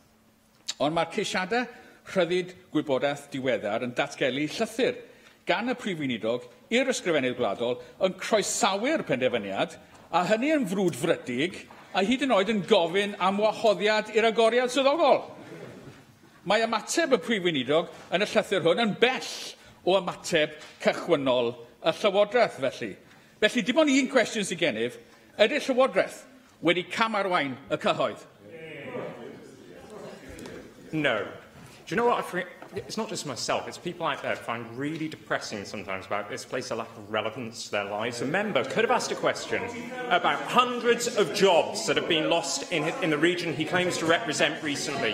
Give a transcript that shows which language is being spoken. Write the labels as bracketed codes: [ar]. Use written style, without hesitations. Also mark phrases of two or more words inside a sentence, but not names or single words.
[cy] Ond mae'r ceisiadau rhyddid gwybodaeth diweddar yn datgelu llythyr gan y Prif Weinidog i'r ysgrifennydd gwladol yn croesawu'r penderfyniad, a hynny yn frwd frydig a hyd yn oed yn gofyn am wahoddiad i'r agoriad swyddogol. Mae ymateb y Prif Weinidog yn y llythyr hwn yn bell o ymateb cychwynnol y Llywodraeth felly. Felly, dim ond un cwestiwn sy'n gennyf, ydy'r Llywodraeth wedi camarwain y cyhoedd? [en] No. Do you know what? It's not just myself, it's people out there find really depressing sometimes about this place, a lack of relevance to their lives. A member could have asked a question about hundreds of jobs that have been lost in the region he claims to represent recently.